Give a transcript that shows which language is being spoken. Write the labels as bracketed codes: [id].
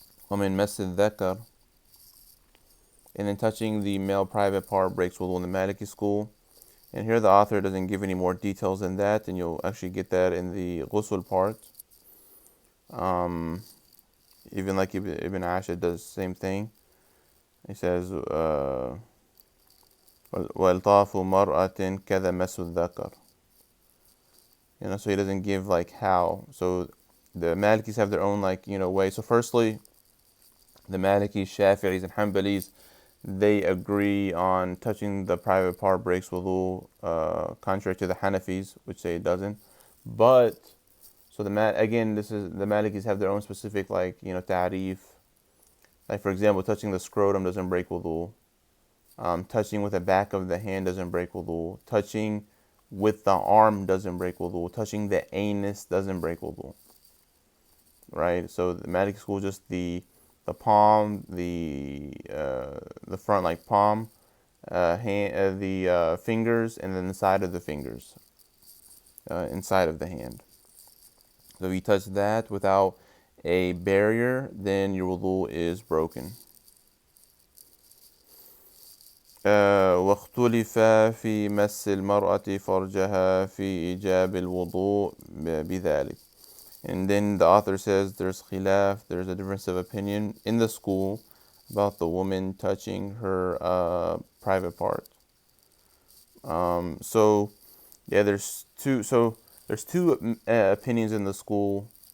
[ar] ومن مس الذكر, [en] and then touching the male private part breaks wudu in the Maliki school. And here the author doesn't give any more details than that, and you'll actually get that in the ghusl part. Even like Ibn Ashad does the same thing. He says, [ar] وَالْطَافُ مَرْأَةٍ كَذَا مَسُ الذَّكَرِ. [en] So he doesn't give like how. So the Malikis have their own way. So firstly, the Malikis, Shafi'is, and Hanbalis, they agree on touching the private part breaks wudu, contrary to the Hanafis, which say it doesn't. But so again, this is the Malikis have their own specific ta'rif. Like for example, touching the scrotum doesn't break wudu. Touching with the back of the hand doesn't break wudu. Touching with the arm doesn't break wudu. Touching the anus doesn't break wudu. Right? So the Maliki school, just the palm, the front like palm, hand, the fingers, and then the side of the fingers, inside of the hand. So if you touch that without a barrier, then your wudu is broken. [ar] واختلف في مس المرأة فرجها في إيجاب الوضوء بذلك. [en] And then the author says there's khilaf, there's a difference of opinion in the school about the woman touching her private part. So yeah, there's two opinions in the school.